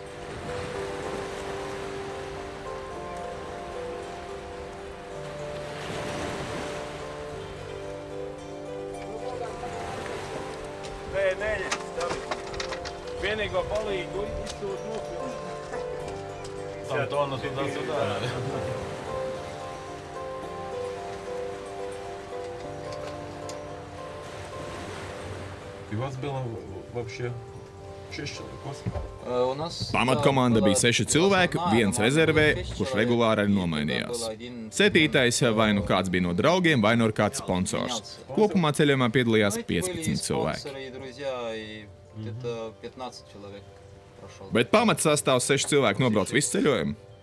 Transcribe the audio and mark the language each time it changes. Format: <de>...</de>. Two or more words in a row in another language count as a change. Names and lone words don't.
<lv>Vienīgo palīgu izsūt mūsu.</lv> <ru>Антону туда-сюда. И вас было вообще 6 человек?</ru> <lv>Pamatkomanda bija 6 cilvēki, viens rezervē, kurš regulāri arī nomainījās. 7. vai nu kāds bija no draugiem, vai nu kāds sponsors. Kopumā ceļojumā piedalījās 15 cilvēki. Bet pamatsastāvs 6 cilvēki nobrauc visu ceļojumu?</lv>